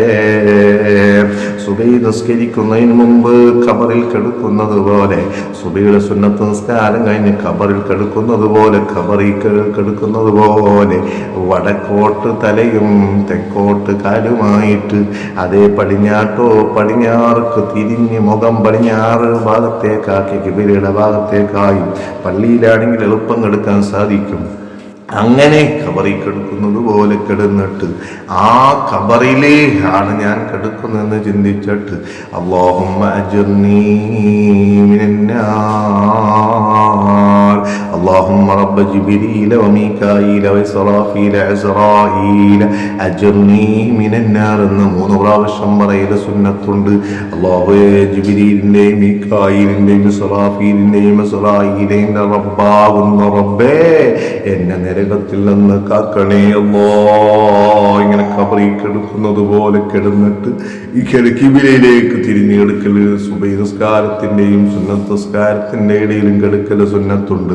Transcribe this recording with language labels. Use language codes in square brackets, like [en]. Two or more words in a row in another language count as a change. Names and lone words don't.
[ml] സുബഹി നിസ്കരിക്കുന്നതിന് മുമ്പ് ഖബറിൽ കിടക്കുന്നത് പോലെ, സുബഹിയുടെ സുന്നത്ത് നിസ്കാരം കഴിഞ്ഞ് ഖബറിൽ കിടക്കുന്നത് പോലെ, ഖബറിൽ കിടക്കുന്നത് പോലെ വടക്കോട്ട് തലയും തെക്കോട്ട് കാലുമായിട്ട് അതേ പടിഞ്ഞാർക്ക് തിരിഞ്ഞ് മുഖം പടിഞ്ഞാറ് ഭാഗത്തേക്കാക്കി കിബിലയുടെ ഭാഗത്തേക്കായി പള്ളിയിലാണെങ്കിൽ എളുപ്പം കിടക്കാൻ സാധിക്കും. അങ്ങനെ ഖബറിൽ കിടക്കുന്നത് പോലെ കിടന്നിട്ട് ആ ഖബറിലേ ആണ് ഞാൻ കിടക്കുന്നതെന്ന് ചിന്തിച്ചിട്ട് [ar] اللهم أجرني من النار اللهم رب جبريل وميكائيل وإسرافيل عزرائيل أجرني من النار [ml] എന്ന് 3 പ്രാവശ്യം പറയൽ സുന്നത്തുണ്ട്. അല്ലാഹുവേ, ജിബ്രീലിന്റെയും മീകായിലിന്റെയും ഇസ്രാഫീലിന്റെയും ഇസ്രായീലിന്റെയും റബ്ബാവുന്ന റബ്ബേ, എന്നെ നരകത്തിൽ നിന്ന് കാക്കണേ അല്ലാഹ്. ഇങ്ങനെ ഖബറിൽ കിടക്കുന്നത് പോലെ കിടന്നിട്ട് ഈ കിബിലയിലേക്ക് തിരിഞ്ഞു കിടക്കല് സുബഹി നിസ്കാരത്തിന്റെയും സുന്നത്ത് നിസ്കാരത്തിന്റെ ഇടയിലും കിടക്കല് സുന്നത്തുണ്ട്.